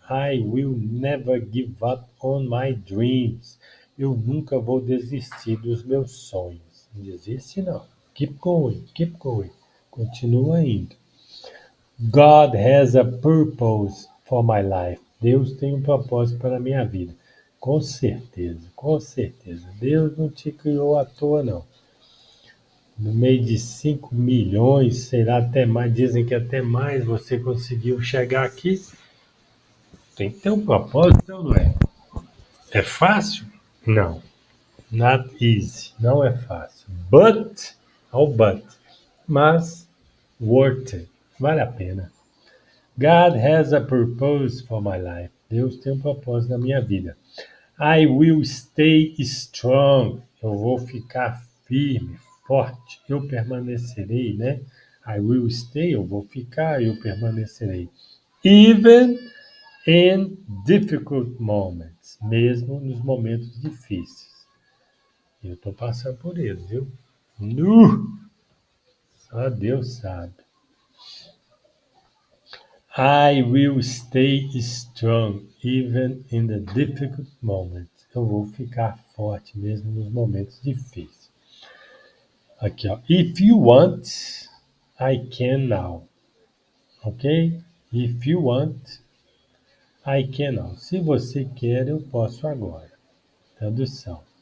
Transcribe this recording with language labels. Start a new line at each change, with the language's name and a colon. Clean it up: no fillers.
English: I will never give up on my dreams.
Portuguese: Eu nunca vou desistir dos meus sonhos. Não desiste não.
English: Keep going, keep going.
Portuguese: Continua indo.
English: God has a purpose for my life.
Portuguese: Deus tem um propósito para a minha vida. Com certeza, com certeza. Deus não te criou à toa, não. No meio de 5 milhões, será até mais, dizem que até mais você conseguiu chegar aqui. Tem que ter um propósito, não é? É fácil? Não.
English: Not easy.
Portuguese: Não é fácil. But, but. Mas,
English: worth it.
Portuguese: Vale a pena.
English: God has a purpose for my life.
Portuguese: Deus tem um propósito na minha vida.
English: I will stay strong.
Portuguese: Eu vou ficar firme, forte. Eu permanecerei, né?
English: I will stay,
Portuguese: eu vou ficar, eu permanecerei.
English: Even in difficult moments.
Portuguese: Mesmo nos momentos difíceis. Eu estou passando por eles, viu? Só Deus sabe.
English: I will stay strong even in the difficult moments.
Portuguese: Eu vou ficar forte mesmo nos momentos difíceis. Aqui, ó.
English: If you want, I can now. Ok? If you want, I can now.
Portuguese: Se você quer, eu posso agora. Tradução.